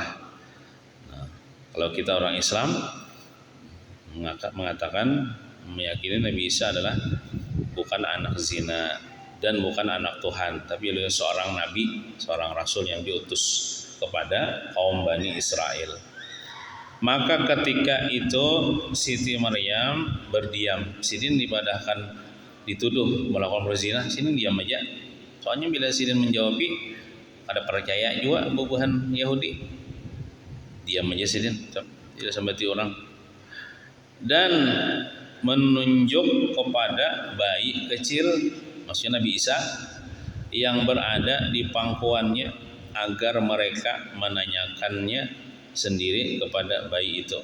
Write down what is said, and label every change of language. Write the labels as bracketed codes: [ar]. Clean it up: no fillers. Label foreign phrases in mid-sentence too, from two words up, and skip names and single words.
[id] Nah, kalau kita orang Islam mengatakan, meyakini Nabi Isa adalah bukan anak zina dan bukan anak Tuhan, tapi adalah seorang nabi, seorang rasul yang diutus kepada kaum Bani Israel. Maka ketika itu Siti Maryam berdiam. Sidin dituduh melakukan berzina, Sidin diam aja. [bjn] Soalnya bila Sidin menjawab, ada percaya juga bubuhan Yahudi. [id] Diam aja Sidin, tidak sampai orang. Dan menunjuk kepada bayi kecil, maksudnya Nabi Isa, yang berada di pangkuannya agar mereka menanyakannya sendiri kepada bayi itu.